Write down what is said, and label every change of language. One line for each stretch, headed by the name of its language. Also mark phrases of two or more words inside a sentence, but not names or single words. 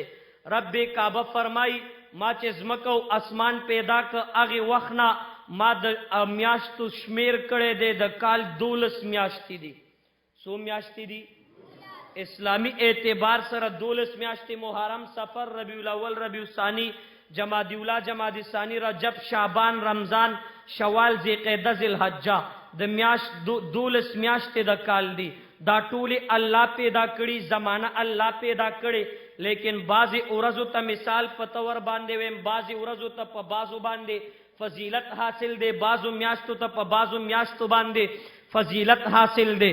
Pashto: رب کعبه فرمای ما چې ځمکه او اسمان پیدا که هغې وخت نه ما د میاشتو شمیر کړی دی د کال 12 میاشتې دي. څو میاشتې دي؟ اسلامی اعتبار سره 12 میاشتې: محرم، صفر، ربیع الاول، ربیع الثانی، جمادی اولی، جمادی ثانی، رجب، شعبان، رمضان، شوال، ذیقعده، ذوالحجه. د میاشت 12 میاشتې د کال دي. دا ټولې الله پیدا کړي، زمانه الله پیدا کړي. لیکن بعضی ورځو ته مثال په طور باندې ویم، بعضی ورځو ته په بعضو باندې فضیلت حاصل دی، بعضو میاشتو ته په بعضو میاشتو باندې فضیلت حاصل دی.